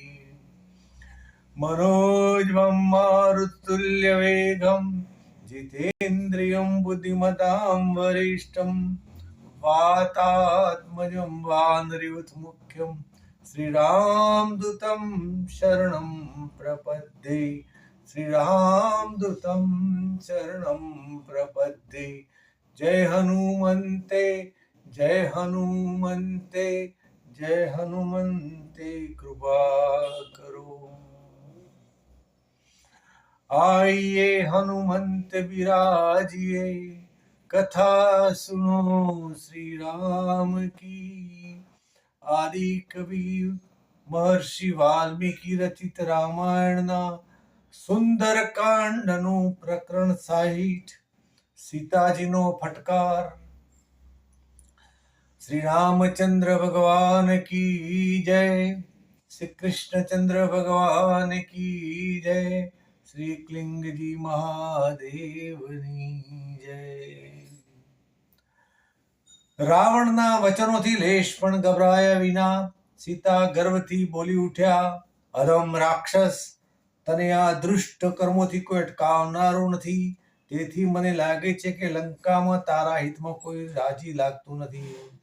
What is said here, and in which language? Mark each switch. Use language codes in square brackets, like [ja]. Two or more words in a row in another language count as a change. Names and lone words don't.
[sa] मनोजवं मारुतुल्यवेगं जितेन्द्रियं बुद्धिमतां वरिष्ठं वातात्मजं वानरयूथमुख्यं श्रीरामदूतं शरणं प्रपद्ये। श्रीरामदूतं शरणं प्रपद्ये। [hi] जय हनुमन्ते जय हनुमन्ते जय हनुमन्ते कृपा करो। आइए हनुमंत विराजिए कथा सुनो श्री राम की। [gu] આદિ કવિ મહર્ષિ વાલ્મીકિ રચિત રામાયણના સુંદર કાંડનું પ્રકરણ 60 સીતાજીનો ફટકાર। [hi] श्री रामचंद्र भगवान की जय। श्री कृष्णचंद्र भगवान की जय। [gu] श्री क्लिंगजी મહાદેવની જય। રાવણના વચનોથી લેશ પણ ગભરાયા વિના સીતા ગર્વથી બોલી ઉઠ્યા, અધમ રાક્ષસ, તને આ દુષ્ટ કર્મોથી કોઈ અટકાવનારું નથી, તેથી મને લાગે છે કે લંકામાં તારા હિતમાં કોઈ રાજી લાગતું નથી।